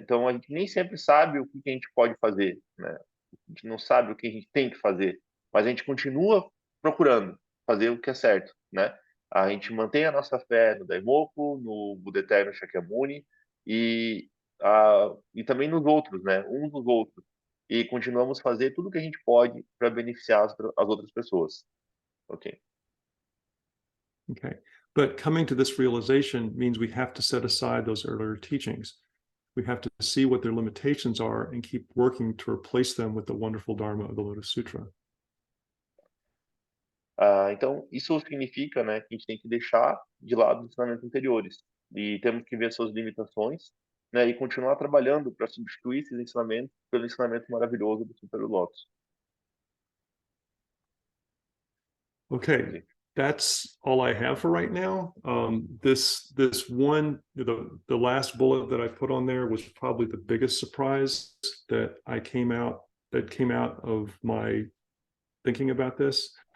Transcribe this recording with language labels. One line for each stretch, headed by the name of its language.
Portuguese: Então a gente nem sempre sabe o que a gente pode fazer, né? A gente não sabe o que a gente tem que fazer, mas a gente continua procurando fazer o que é certo, né? A gente mantém a nossa fé no Daimoku, no Buda Eterno Shakyamuni e e também nos outros, né? Uns nos outros. E continuamos a fazer tudo o que a gente pode para beneficiar as outras pessoas. Ok.
English: Okay. But coming to this realization means we have to set aside those earlier teachings. We have to see what their limitations are and keep working to replace them with the wonderful Dharma of the Lotus Sutra.
Portuguese: Então, isso significa, né, que a gente tem que deixar de lado os ensinamentos anteriores e temos que ver suas limitações, né, e continuar trabalhando para substituir esses ensinamentos pelo ensinamento maravilhoso do Sutra do Lótus.
English: Okay,
Portuguese: Ok.
English: that's all I have for right now. This one, the last bullet that I put on there was probably the biggest surprise that came out of my thinking about this.